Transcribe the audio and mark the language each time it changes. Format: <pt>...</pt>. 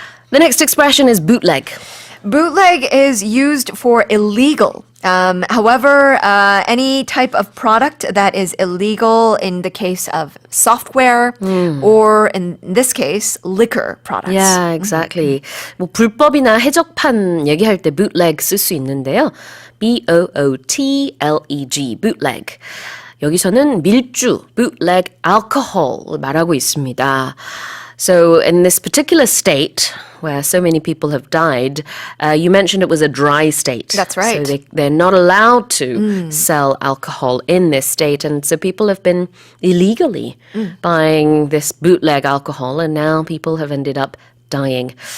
<en>The next expression is bootleg. Bootleg is used for illegal. However, any type of product that is illegal in the case of software or in this case, liquor products. Yeah, exactly.</en> <ko>뭐 불법이나 해적판 얘기할 때 bootleg 쓸 수 있는데요. B-O-O-T-L-E-G, bootleg. 여기서는 밀주, bootleg alcohol을 말하고 있습니다.</ko> <en>So in this particular state where so many people have died, you mentioned it was a dry state. That's right. So they're not allowed to sell alcohol in this state. And so people have been illegally buying this bootleg alcohol, and now people have ended up dying.</en>